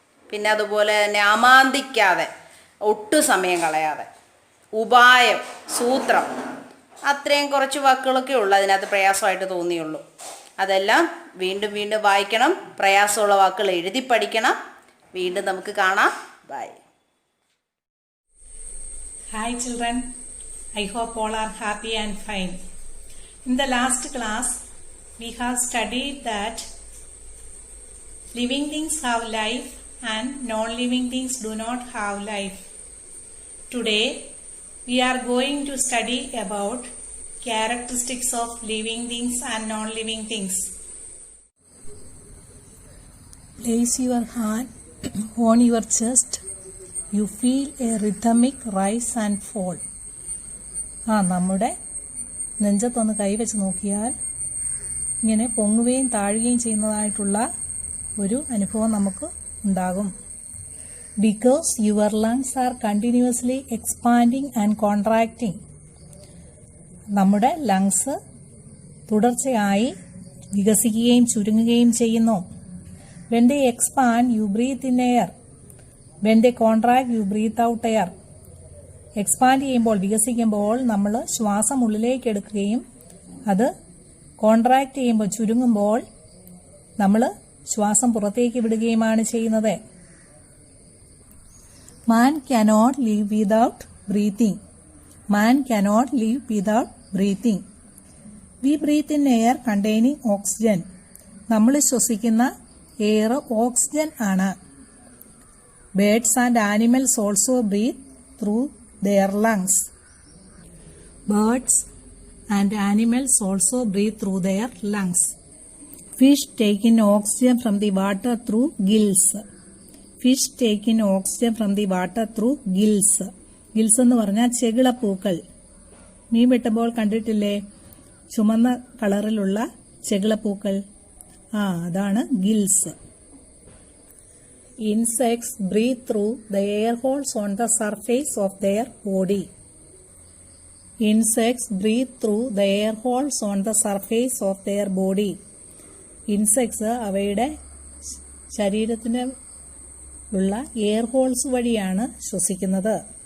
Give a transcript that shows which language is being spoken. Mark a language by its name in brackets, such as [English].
[Malayalam] പിന്നെ അതുപോലെ തന്നെ അമാന്തിക്കാതെ, ഒട്ടും സമയം കളയാതെ. ഉപായം, സൂത്രം, അത്രയും കുറച്ച് വാക്കുകളൊക്കെ ഉള്ളൂ അതിനകത്ത് പ്രയാസമായിട്ട് തോന്നിയുള്ളൂ. അതെല്ലാം വീണ്ടും വീണ്ടും വായിക്കണം. പ്രയാസമുള്ള വാക്കുകൾ എഴുതി പഠിക്കണം. വീണ്ടും നമുക്ക് കാണാം. By. [English] Hi children, I hope all are happy and fine. In the last class, we have studied that living things have life and non-living things do not have life. Today, we are going to study about characteristics of living things and non-living things. Place your hand on your chest. You feel a rhythmic rise and fall. [Malayalam] നമ്മുടെ നെഞ്ചത്തൊന്ന് കൈവച്ച് നോക്കിയാൽ ഇങ്ങനെ പൊങ്ങുകയും താഴുകയും ചെയ്യുന്നതായിട്ടുള്ള ഒരു അനുഭവം നമുക്ക് ഉണ്ടാകും. [English] Because your lungs are continuously expanding and contracting. [Malayalam] നമ്മുടെ ലങ്സ് തുടർച്ചയായി വികസിക്കുകയും ചുരുങ്ങുകയും ചെയ്യുന്നു. [English] When they expand, you breathe in air. When they contract, you breathe out air. [Malayalam] Expand ചെയ്യുമ്പോൾ, വികസിക്കുമ്പോൾ നമ്മൾ ശ്വാസം ഉള്ളിലേക്ക് എടുക്കുകയും അത് കോൺട്രാക്ട് ചെയ്യുമ്പോൾ, ചുരുങ്ങുമ്പോൾ നമ്മൾ ശ്വാസം പുറത്തേക്ക് വിടുകയുമാണ് ചെയ്യുന്നത്. [English] Man cannot live without breathing. Man cannot live without breathing. We breathe in air containing oxygen. [Malayalam] നമ്മൾ ശ്വസിക്കുന്ന എയർ ഓക്സിജൻ ആണ്. [English] Birds and animals also breathe through their lungs. Birds and animals also breathe through their lungs. Fish take in oxygen from the water through gills. Fish take in oxygen from the water through gills. [Malayalam] Gills എന്ന് പറഞ്ഞാൽ ചെകിളപ്പൂക്കൾ. മീൻ വെട്ടുമ്പോൾ കണ്ടിട്ടില്ലേ ചുമന്ന കളറിലുള്ള ചെകിളപ്പൂക്കൾ? അതാണ് gills. [English] Insects breathe through the air holes on the surface of their body. Insects breathe through the air holes on the surface of their body. [Malayalam] Insects അവയുടെ ശരീരത്തിന് ഉള്ള air holes വഴിയാണ് ശ്വസിക്കുന്നത്.